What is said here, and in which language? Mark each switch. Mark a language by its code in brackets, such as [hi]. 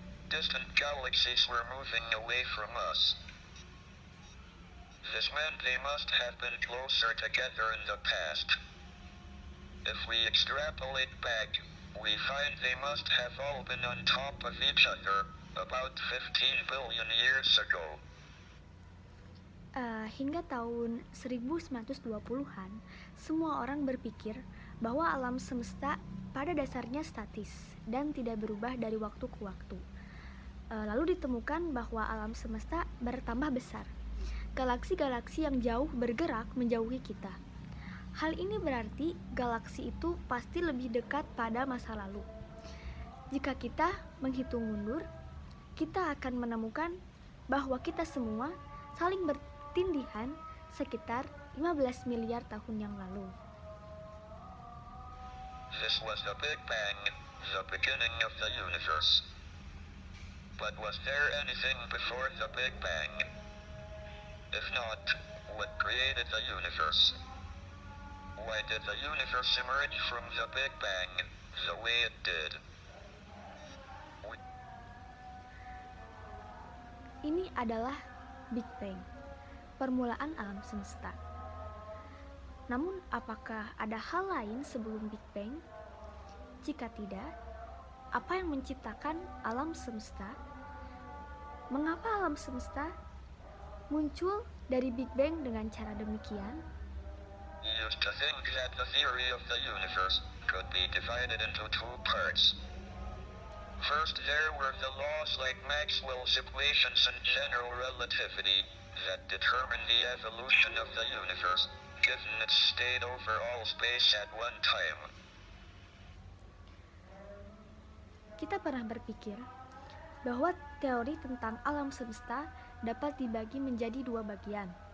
[en] Distant galaxies were moving away from us. This meant they must have been closer together in the past. If we extrapolate back, we find they must have all been on top of each other about 15 billion years ago. [id] Hingga tahun 1920-an, semua orang berpikir bahwa alam semesta pada dasarnya statis dan tidak berubah dari waktu ke waktu. Lalu ditemukan bahwa alam semesta bertambah besar. Galaksi-galaksi yang jauh bergerak menjauhi kita. Hal ini berarti galaksi itu pasti lebih dekat pada masa lalu. Jika kita menghitung mundur, kita akan menemukan bahwa kita semua saling bertindihan sekitar 15 miliar tahun yang lalu. [en] This was the Big Bang, the beginning of the universe. But was there anything before the Big Bang? If not, what created the universe? Why did the universe emerge from the Big Bang the way it did? [id] Ini adalah Big Bang, permulaan alam semesta. Namun, apakah ada hal lain sebelum Big Bang? Jika tidak, apa yang menciptakan alam semesta? Mengapa alam semesta muncul dari Big Bang dengan cara demikian? [en] We used to think that the theory of the universe could be divided into two parts. First, there were the laws like Maxwell's equations and general relativity that determine the evolution of the universe, given its state over all space at one time. [id] Kita pernah berpikir bahwa teori tentang alam semesta dapat dibagi menjadi dua bagian.